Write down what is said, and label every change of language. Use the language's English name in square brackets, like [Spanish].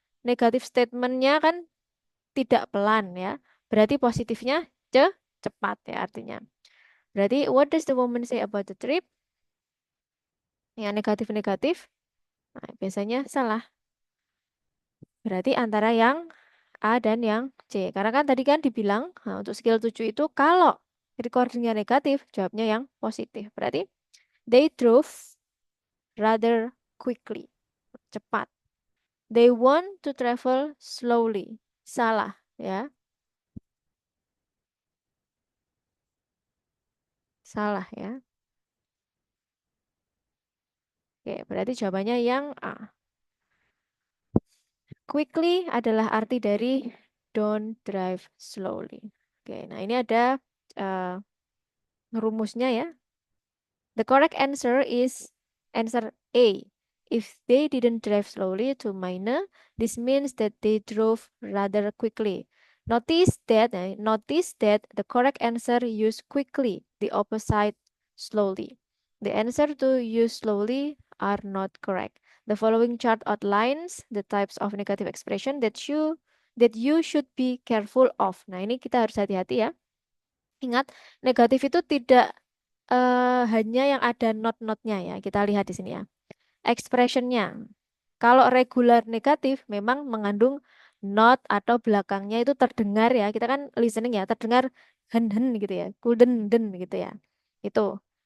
[Indonesian] Negatif statementnya kan tidak pelan ya. Berarti positifnya cepat ya artinya. Berarti [English] what does the woman say about the trip? [Indonesian] Yang negatif-negatif, nah, biasanya salah. Berarti antara yang A dan yang C. Karena kan tadi kan dibilang, nah, untuk skill 7 itu kalau recordingnya negatif, jawabnya yang positif. Berarti [English] they drove rather quickly. [Indonesian] Cepat. [English] They want to travel slowly. [Indonesian] Salah ya. Salah ya. Oke, berarti jawabannya yang A. [English] Quickly [Indonesian] adalah arti dari [English] don't drive slowly. [Indonesian] Oke, nah ini ada eh, rumusnya ya. [English] The correct answer is answer A. If they didn't drive slowly to Maine, this means that they drove rather quickly. Notice that the correct answer use quickly, the opposite slowly. The answer to use slowly are not correct. The following chart outlines the types of negative expression that you should be careful of. [Indonesian] Nah, ini kita harus hati-hati ya. Ingat, negatif itu tidak hanya yang ada not-notnya ya. Kita lihat di sini ya. Expressionnya. Kalau regular negatif memang mengandung not atau belakangnya itu terdengar ya. Kita kan listening ya, terdengar hen-hen gitu ya. Kulden den gitu ya. Itu.